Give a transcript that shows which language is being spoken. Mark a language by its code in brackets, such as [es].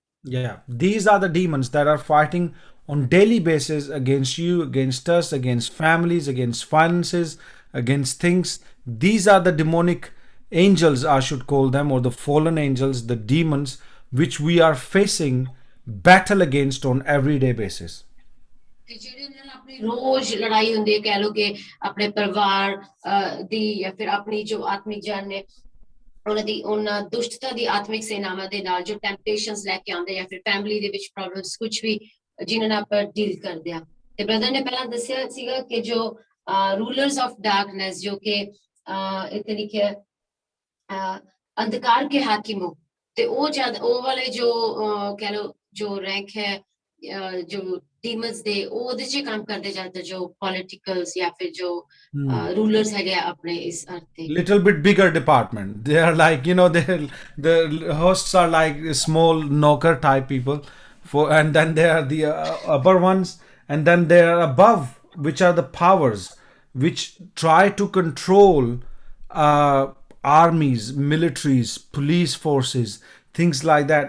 [en] Yeah, these are the demons that are fighting on daily basis against you, against us, against families, against finances, against things. These are the demonic angels, I should call them, or the fallen angels, the demons, which we are facing battle against on everyday basis. [pa] ਕਿ ਜਿਹੜੇ ਨਾਲ ਆਪਣੀ ਰੋਜ਼ ਲੜਾਈ ਹੁੰਦੀ ਹੈ, ਕਹਿ ਲਓ ਕਿ ਆਪਣੇ ਪਰਿਵਾਰ ਦੀ ਜਾਂ ਫਿਰ ਆਪਣੀ ਜੋ ਆਤਮਿਕ ਜਾਨ ਨੇ ਉਹਨਾਂ ਦੁਸ਼ਟਤਾ ਦੀ ਆਤਮਿਕ ਸੈਨਾਵਾਂ ਦੇ ਨਾਲ ਜੋ ਟੈਂਪਟੇਸ਼ਨਸ ਲੈ ਕੇ ਆਉਂਦੇ ਜਾਂ ਫਿਰ ਫੈਮਿਲੀ ਦੇ ਵਿੱਚ ਪ੍ਰੋਬਲਮਸ ਕੁਝ ਵੀ ਜਿਨ੍ਹਾਂ ਨਾਲ ਆਪਾਂ ਡੀਲ ਕਰਦੇ ਆ. ਤੇ ਬ੍ਰਦਰ ਨੇ ਪਹਿਲਾਂ ਦੱਸਿਆ ਸੀਗਾ ਕਿ ਜੋ ਰੂਲਰਸ ਆਫ ਡਾਰਕਨੈਸ, ਜੋ ਕਿ ਇੱਥੇ ਲਿਖਿਆ ਅੰਧਕਾਰ ਕੇ ਹਾਕਿਮੋ, ਤੇ ਉਹ ਵਾਲੇ ਜੋ ਕਹਿ ਲਓ ਜੋ ਰੈਂਕ ਹੈ ਜੋ demons ਦੇ ਉਹਦੇ ਚ ਕੰਮ ਕਰਦੇ ਜ਼ਿਆਦਾ ਜੋ ਪੋਲਿਟਿਕਲਸ ਜਾਂ ਫਿਰ ਜੋ rulers ਹੈਗੇ ਆਪਣੇ ਇਸ ਅਰਥ ਤੇ. [en] Little bit bigger department. They are like, you know, the hosts are like small knocker type people, and then there are the upper ones, and then they are above, which are the powers which try to control armies, militaries, police forces, things like that.